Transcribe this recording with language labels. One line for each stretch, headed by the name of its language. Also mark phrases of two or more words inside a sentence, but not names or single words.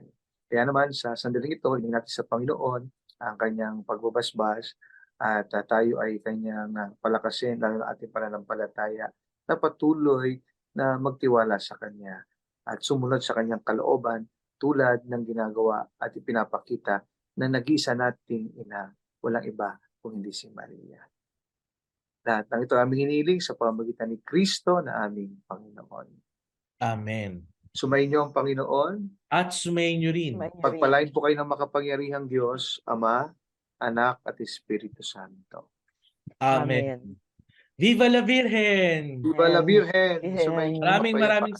Filipino: Kaya naman sa sandaling ito, hilingin natin sa Panginoon ang kanyang pagbabasbas at tayo ay kanyang palakasin, lalo na ating pananampalataya, na patuloy na magtiwala sa kanya at sumunod sa kanyang kalooban tulad ng ginagawa at ipinapakita na nag-iisa nating ina, walang iba kung hindi si Maria. Lahat ng ito aming hiniling sa pamamagitan ni Kristo na aming Panginoon. Amen. Sumainyo ang Panginoon. At sumayin nyo rin. Pagpalain po kayo ng makapangyarihang Diyos, Ama, Anak at Espiritu Santo.
Spanish: Amen. Viva la Virgen! Viva la Virgen! Virgen.
Filipino: Sumainyo ang Maraming kapayapaan.